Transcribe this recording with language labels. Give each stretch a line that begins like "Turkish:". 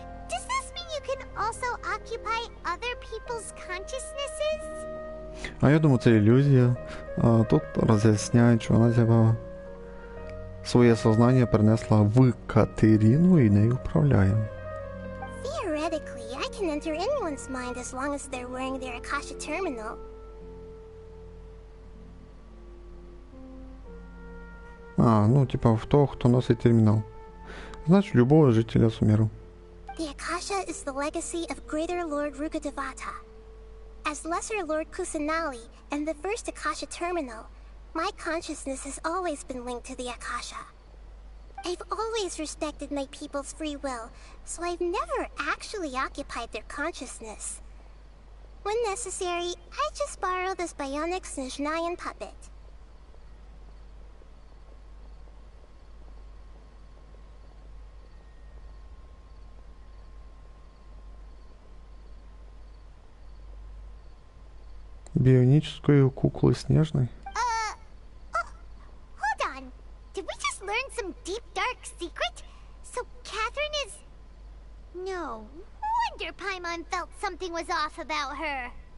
English: Does this mean you can also occupy other people's consciousnesses?
Ukrainian: А я думаю, це ілюзія. Тут роз'ясняють, що вона з'явила своє сознання перенесла в Катерину і нею управляє.
English: Theoretically, I can enter anyone's mind as long as they're wearing their Akasha terminal.
Ukrainian: Типа в того, хто носить термінал. Значить, любого жителя Сумеру.
English: The Akasha is the legacy of Greater Lord Rukkhadevata. As Lesser Lord Kusanali and the first Akasha terminal, my consciousness has always been linked to the Akasha. I've always respected my people's free will, so I've never actually occupied their consciousness. When necessary, I just borrow this bionic Snezhnayan puppet.
Russian: Бионическую куклу Снежной?
English: Hold on. Did we just learn some deep, dark secret? So Catherine is... No wonder Paimon felt something was off about her.